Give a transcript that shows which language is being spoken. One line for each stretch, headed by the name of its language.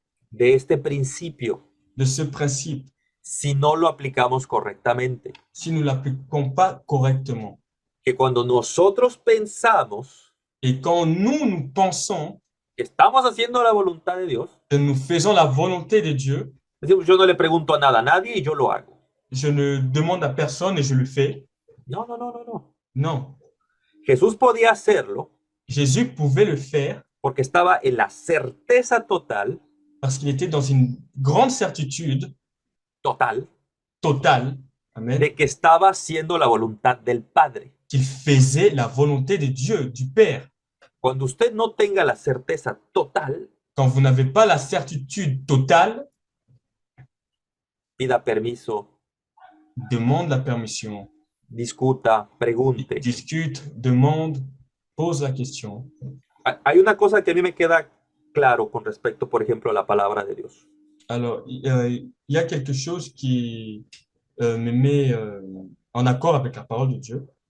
Spanish: de este principio
French: de ce principe
Spanish: si no lo aplicamos correctamente?
French: si nous ne l'appliquons pas correctement?
Spanish: Que cuando nosotros pensamos
French: Et quand nous pensons
Spanish: que estamos haciendo la voluntad de Dios,
French: que nous faisons la volonté de Dieu,
Spanish: decimos, yo no le pregunto nada a nadie y yo lo hago.
French: je ne demande à personne et je le fais.
Spanish: No, no, no, no, no.
French: Non.
Spanish: Jesús podía hacerlo
French: Jésus pouvait le faire
Spanish: porque estaba en la certeza total,
French: parce qu'il était dans une grande certitude
Spanish: total,
French: totale, amen,
Spanish: de que estaba haciendo la voluntad del Padre.
French: qu'il faisait la volonté de Dieu, du Père.
Spanish: Cuando usted no tenga la certeza total,
French: Quand vous n'avez pas la certitude totale,
Spanish: pida permiso,
French: demande la permission,
Spanish: discuta, pregunte.
French: discute, demande, pose la question.
Spanish: Hay una cosa que a mí me queda claro con respecto, por ejemplo, a la palabra de Dios.
French: Alors, il y a quelque chose qui me met en accord avec la parole de Dieu,